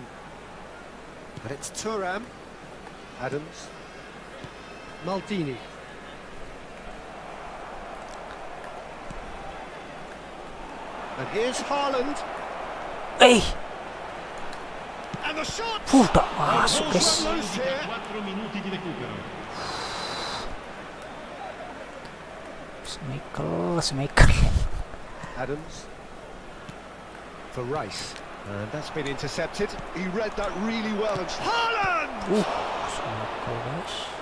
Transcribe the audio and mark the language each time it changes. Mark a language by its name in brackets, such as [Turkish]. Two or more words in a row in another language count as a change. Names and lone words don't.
[English] And it's Thuram. Adams. Maldini. And here's Haaland. eh, And the shot! [Indonesian] tak masuk, guys. [English] Loose here. [Italian] 4 minuti di recupero. [English] Smaker. Adams. For Rice. And that's been intercepted. He read that really well. And Haaland! Smaker, guys.